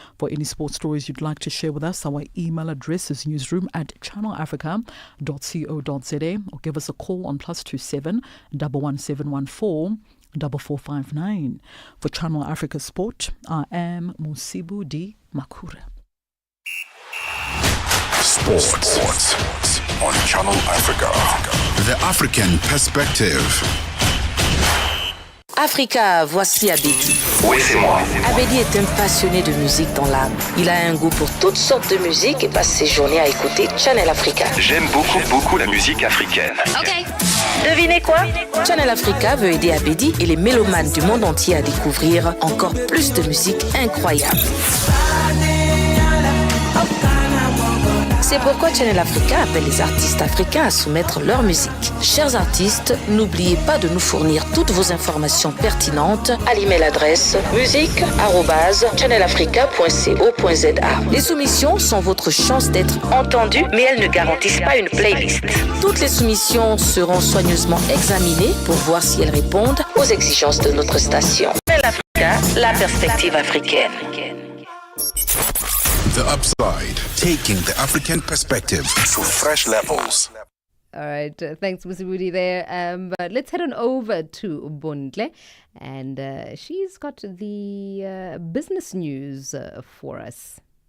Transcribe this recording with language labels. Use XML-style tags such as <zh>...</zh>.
<en>For any sports stories you'd like to share with us, our email address is newsroom@channelafrica.co.za, or give us a call on +27 11714 4459. For Channel Africa Sport, I am Musibu Di Makura. Sports on Channel Africa. The African Perspective.</en> <fr>Africa, voici Abedi. Oui, c'est moi. Abedi est un passionné de musique dans l'âme. Il a un goût pour toutes sortes de musique et passe ses journées à écouter Channel Africa. J'aime beaucoup la musique africaine. Ok. Devinez quoi? Channel Africa veut aider Abedi et les mélomanes du monde entier à découvrir encore plus de musique incroyable. C'est pourquoi Channel Africa appelle les artistes africains à soumettre leur musique. Chers artistes, n'oubliez pas de nous fournir toutes vos informations pertinentes à l'email adresse musique@channelafrica.co.za. Les soumissions sont votre chance d'être entendues, mais elles ne garantissent pas une playlist. Toutes les soumissions seront soigneusement examinées pour voir si elles répondent aux exigences de notre station. Channel Africa, la perspective africaine.</fr> <en>The Upside, taking the African perspective to fresh levels. All right. Thanks, Musibudi there. But let's head on over to Bundle. And she's got the business news for us.</en>